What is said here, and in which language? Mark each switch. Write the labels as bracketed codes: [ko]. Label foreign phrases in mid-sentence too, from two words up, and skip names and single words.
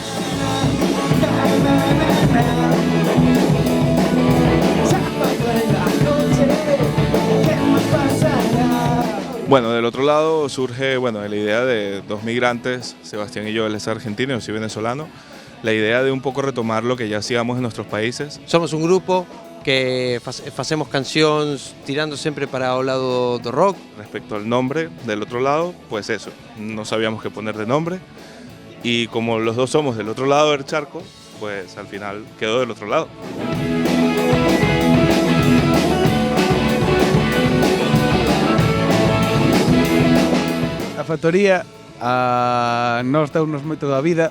[es] Bueno, Del Otro Lado surge la idea de dos migrantes, Sebastián y yo, él es argentino, yo soy venezolano, la idea de un poco retomar lo que ya hacíamos en nuestros países. [gl] Somos un grupo que facemos cancións tirando sempre para o lado do rock. [es] Respecto al nombre Del Otro Lado, pues eso, no sabíamos qué poner de nombre y como los dos somos del otro lado del charco, pues al final quedó Del Otro Lado. [gl] A factoría nos deunos moito da vida.